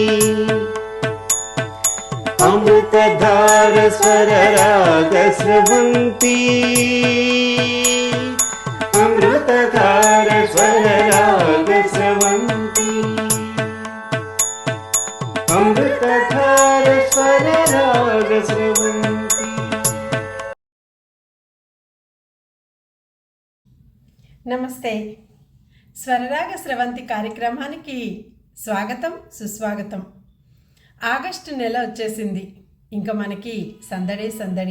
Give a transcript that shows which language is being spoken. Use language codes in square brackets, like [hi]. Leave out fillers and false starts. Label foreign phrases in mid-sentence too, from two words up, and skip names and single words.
[sa] अमृतधार स्वर राग स्रवन्ती अमृतधार स्वर राग स्रवन्ती अमृतधार स्वर राग स्रवन्ती। [te] నమస్తే, స్వరరాగ స్రవంతి కార్యక్రమానికి స్వాగతం సుస్వాగతం. ఆగస్టు నెల వచ్చేసింది. ఇంకా మనకి సందడే సందడి.